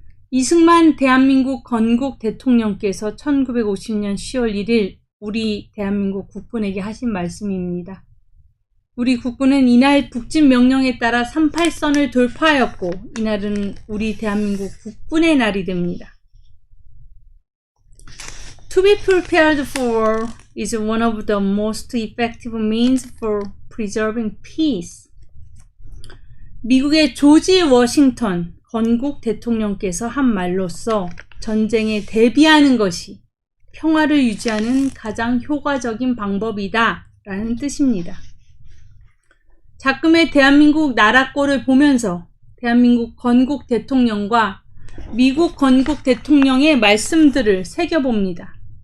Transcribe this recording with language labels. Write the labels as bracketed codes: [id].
[ko] 이승만 대한민국 건국 대통령께서 1950년 10월 1일 우리 대한민국 국군에게 하신 말씀입니다. 우리 국군은 이날 북진 명령에 따라 38선을 돌파하였고 이날은 우리 대한민국 국군의 날이 됩니다. [en] To be prepared for is one of the most effective means for preserving peace. [ko] 미국의 조지 워싱턴 건국 대통령께서 한 말로써 전쟁에 대비하는 것이 평화를 유지하는 가장 효과적인 방법이다 라는 뜻입니다. 자금의 대한민국 나라꼴을 보면서 대한민국 건국 대통령과 미국 건국 대통령의 말씀들을 새겨봅니다.